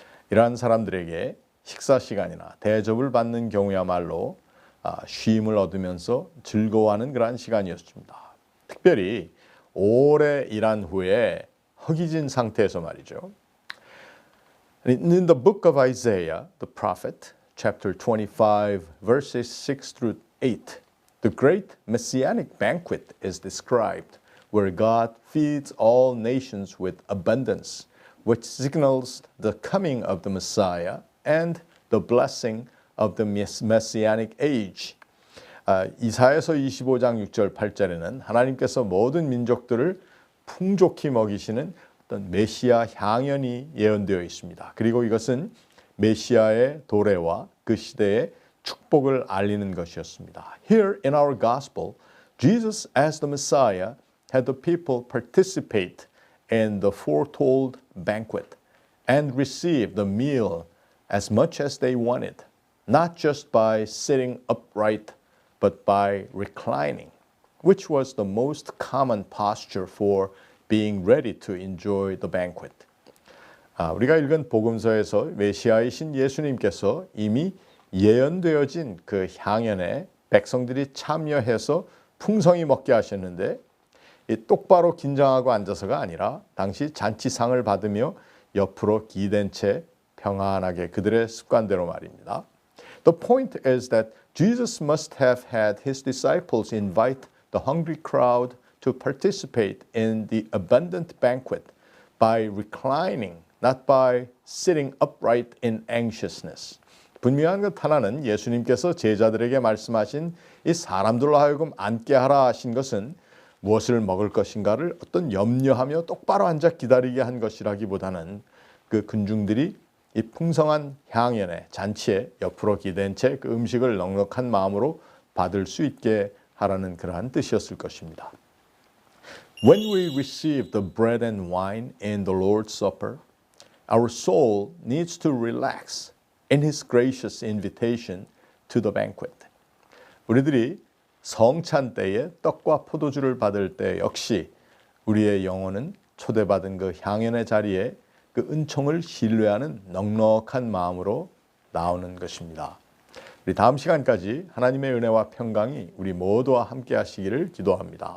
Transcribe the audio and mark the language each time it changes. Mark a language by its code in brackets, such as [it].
[ko] 이러한 사람들에게 식사 시간이나 대접을 받는 경우야말로 쉼을 얻으면서 즐거워하는 그러한 시간이었습니다. 특별히 오래 일한 후에 허기진 상태에서 말이죠. [en] In the book of Isaiah, the prophet, chapter 25, verses 6 through 8, the great messianic banquet is described, where God feeds all nations with abundance, which signals the coming of the Messiah and the blessing of the messianic age. [ko] 이사야서 25장 6절 8절에는 하나님께서 모든 민족들을 풍족히 먹이시는 어떤 메시아 향연이 예언되어 있습니다. 그리고 이것은 메시아의 도래와 그 시대의 축복을 알리는 것이었습니다. [en] Here in our gospel, Jesus as the Messiah had the people participate in the foretold banquet and receive the meal as much as they wanted, not just by sitting upright, but by reclining, which was the most common posture for being ready to enjoy the banquet. [ko] 우리가 읽은 복음서에서 메시아이신 예수님께서 이미 예언되어진 그 향연에 백성들이 참여해서 풍성히 먹게 하셨는데 이 똑바로 긴장하고 앉아서가 아니라 당시 잔치상을 받으며 옆으로 기댄 채 평안하게 그들의 습관대로 말입니다. [en] The point is that Jesus must have had his disciples invite the hungry crowd to participate in the abundant banquet by reclining, not by sitting upright in anxiousness. [ko] 분명한 것 하나는 예수님께서 제자들에게 말씀하신 이 사람들로 하여금 앉게 하라 하신 것은 무엇을 먹을 것인가를 어떤 염려하며 똑바로 앉아 기다리게 한 것이라기보다는 그 군중들이 이 풍성한 향연의 잔치에 옆으로 기댄 채 그 음식을 넉넉한 마음으로 받을 수 있게 하라는 그러한 뜻이었을 것입니다. [en] When we receive the bread and wine in the Lord's Supper, our soul needs to relax in His gracious invitation to the banquet. [ko] 우리들이 성찬 때에 떡과 포도주를 받을 때 역시 우리의 영혼은 초대받은 그 향연의 자리에 그 은총을 신뢰하는 넉넉한 마음으로 나오는 것입니다. 우리 다음 시간까지 하나님의 은혜와 평강이 우리 모두와 함께 하시기를 기도합니다.